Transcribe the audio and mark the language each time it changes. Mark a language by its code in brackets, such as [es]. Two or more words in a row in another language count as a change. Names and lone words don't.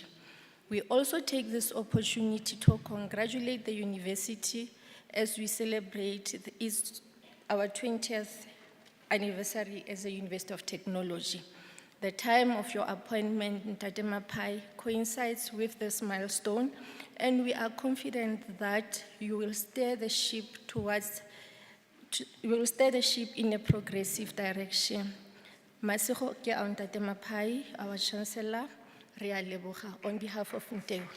[en] We also take this opportunity to congratulate the university as we celebrate our 20th anniversary as a University of Technology. The time of your appointment, Ntate Maphai, coincides with this milestone, and we are confident that you will steer the ship in a progressive direction. [tn] Masego ke a Ntate Maphai, [en] our Chancellor, [tn] re a leboga [en] on behalf of NTEU.